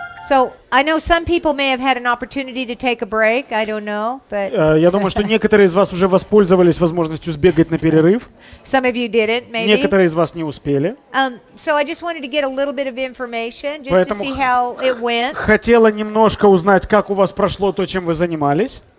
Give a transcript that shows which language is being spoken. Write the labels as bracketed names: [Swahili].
[English] So I know some people may have had an opportunity to take a break. I don't know, but [Russian] Я думаю, что некоторые из вас уже воспользовались возможностью сбегать на перерыв. [English] some of you didn't, maybe. [Russian] Некоторые из вас не успели. [English] So I just wanted to get a little bit of information just to [Russian] Поэтому [English] see how it went, [Russian] Хотела немножко узнать, как у вас прошло то, чем вы занимались.